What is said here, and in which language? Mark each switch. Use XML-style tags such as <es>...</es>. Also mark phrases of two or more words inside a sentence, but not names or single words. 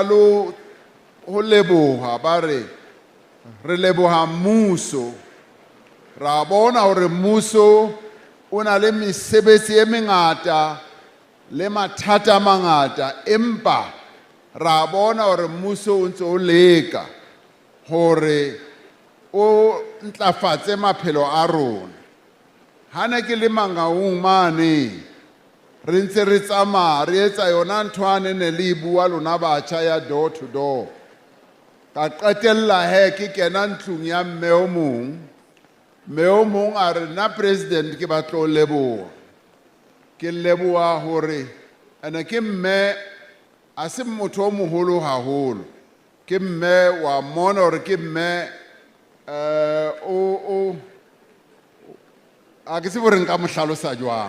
<st>lo ho leboha ba re leboha mmuso ra bona hore mmuso o na le mesebetsi e mengata le mathata a mangata empa ra bona hore mmuso o ntse o leka hore o ntlafatse maphelo a rona. Ha ne ke le Mangaung mane re ntse re tsamaya re etsa yona nthwane ne le bua lona batjha ya</st> <en>door to door.</en> <st>Ka qetella he ke kena ntlong ya mme o mong a re na president ke batla ho leboha. Ke leboha hore ene ke mme a se motho o moholo haholo. Ke mme wa mona hore ke mme a ke se gore nka mo hlalosa jwang.</st>